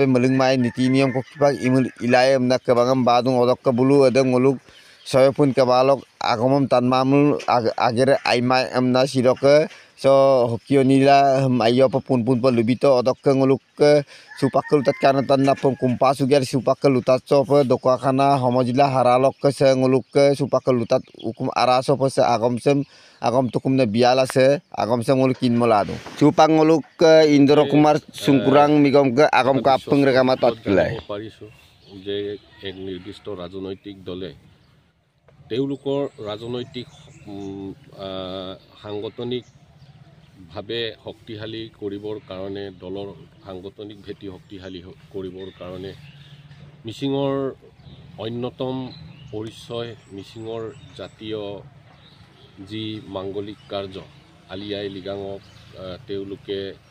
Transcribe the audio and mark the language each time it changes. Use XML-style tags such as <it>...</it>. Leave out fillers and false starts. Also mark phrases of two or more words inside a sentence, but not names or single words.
<mrg>meling mai niti niyom ko kipak imul ilayem na ke bangam badung odok ke bulu ede ngoluk soyopun ke balok agomom tanmamul agere aimai emna siroke so hokionila ayo pun pa lubito odok ke ngoluk ke supakul tat kana tanna pun kumpa suger supakul lutat so pe ঢকুৱাখানা সমজিলা haralok ke se ngoluk ke supakul lutat ukum araso pe se agom tukumne bial ase agom se ngoluk kinmoladu supak ngoluk ke Indro Kumar Sungkurang migom ke agom ka apung regama totkelai</mrg> <as>পাৰিছো যে এক নিৰ্দিষ্ট ৰাজনৈতিক দলে তেওঁলোকৰ ৰাজনৈতিক সাংগঠনিকভাৱে শক্তিশালী কৰিবৰ কাৰণে দলৰ সাংগঠনিক ভেটি শক্তিশালী কৰিবৰ কাৰণে মিচিঙৰ অন্যতম পৰিচয় মিচিঙৰ জাতীয় যি মাংগলিক কাৰ্য আলি আই লৃগাঙক তেওঁলোকে</as>